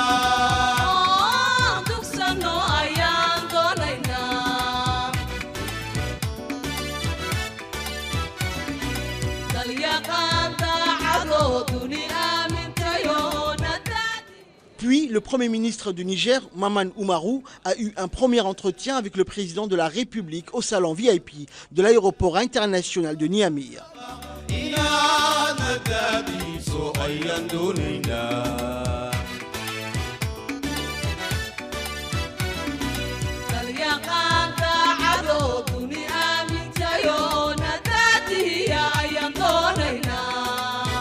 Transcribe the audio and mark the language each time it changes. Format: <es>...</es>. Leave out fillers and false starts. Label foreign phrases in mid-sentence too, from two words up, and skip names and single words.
<so>oo tugsano ayaan doonaynaa dalyaqaan daacadoo duni aamintayoo nadaadi.</so> <fr>Puis, le Premier ministre du Niger, Maman Oumarou, a eu un premier entretien avec le président de la République au salon VIP de l'aéroport international de Niamey.</fr> <so>inaad nadaadiiso ayaan doonaynaa dalyaqaan daacadoo duni aamintayoo nadaadiya ayaan doonaynaa</so>